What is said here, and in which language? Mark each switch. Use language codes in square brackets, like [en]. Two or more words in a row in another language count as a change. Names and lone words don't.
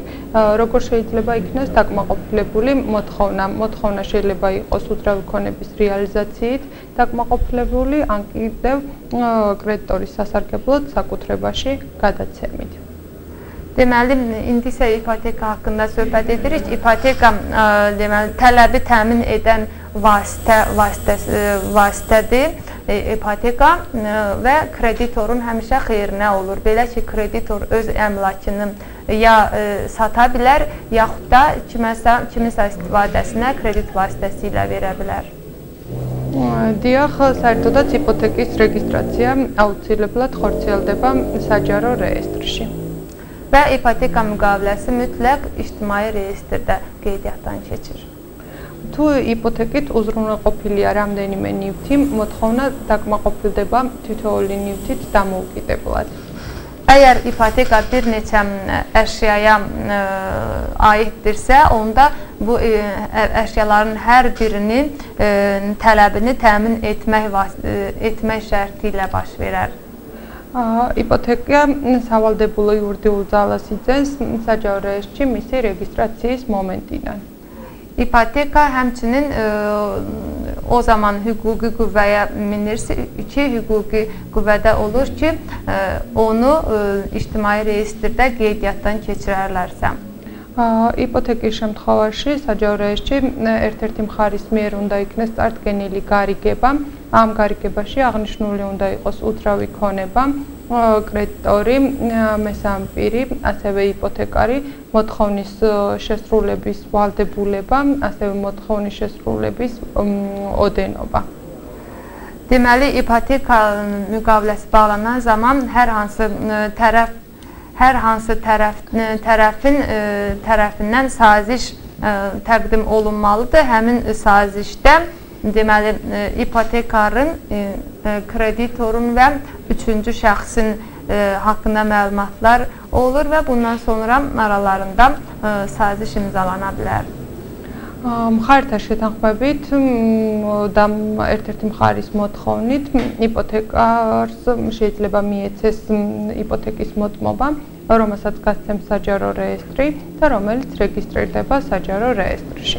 [ka] Როგორ შეიძლება იქნას დაკმაყოფილებული მოთხოვნა? მოთხოვნა შეიძლება იყოს უძრავი ქონების რეალიზაციით დაკმაყოფილებული, ან კიდევ კრედიტორის სასარგებლოდ საკუთრებაში გადაცემით. [az] Deməli, indi isə ipoteka haqqında söhbət edirik. Ipoteka deməli, tələbi təmin edən vasitədir. İpoteka və kreditorun həmişə xeyrinə olur. Belə ki, kreditor öz əmlakını ya sata bilər, yaxud da kiminsə istifadəsinə kredit vasitəsilə verə bilər. [ka] Diyaq, საერთოდაც იპოთეკის რეგისტრაცია აუცილებლად ხორციელდება საჯარო რეესტრში. [az] Və ipoteka müqaviləsi mütləq ictimai reyestrdə qeydiyyatdan keçir. [ka] თუ ipotekit უზრუნველყოფილია რამდენიმე ნივთი, მოთხოვნა დაკმაყოფილდება თითოეული ნივთით დამოუკიდებლად. [az] Əgər ipoteka bir neçə əşyaya aiddirsə, onda bu əşyaların hər birinin tələbini təmin etmək şərti ilə baş verər. [ka] იპოთეკა სავალდებულო იურიდიულ ძალას იძენს საჯარო რეესტრში მისი რეგისტრაციის მომენტიდან. [az] İpoteka həmçinin o zaman hüquqi qüvvəyə minirsə ki, hüquqi qüvvədə olur ki, onu ictimai reyestrdə qeydiyyatdan keçirərlərsə. [ka] იპოთეკის შემთხვევაში საჯარო რეესტრში ერთ-ერთი მხარის მიერ უნდა იქნეს წარდგენილი გარიგება. ამ გარიგებაში აღნიშნული უნდა იყოს უძრავი ქონება, კრედიტორი, მესამე პირი, ასევე იპოთეკარი, მოთხოვნის შესრულების ვალდებულება, ასევე მოთხოვნის შესრულების ოდენობა. [az] Deməli, ipoteka müqaviləsi bağlanan zaman hər hansı tərəfindən saziş təqdim olunmalıdır. Həmin sazişdə deməli, ipotekarın, kreditorun və üçüncü şəxsin haqqında məlumatlar olur və bundan sonra aralarında saziş imzalana bilər. [ka] მხართა შეთანხმებით და ერთ-ერთი მხარის მოთხოვნით იპოთეკარს შეიძლება მიეცეს იპოთეკის მოტმობა, რომელსაც გასცემს საჯარო რეესტრი და რომელიც რეგისტრირდება საჯარო რეესტრში.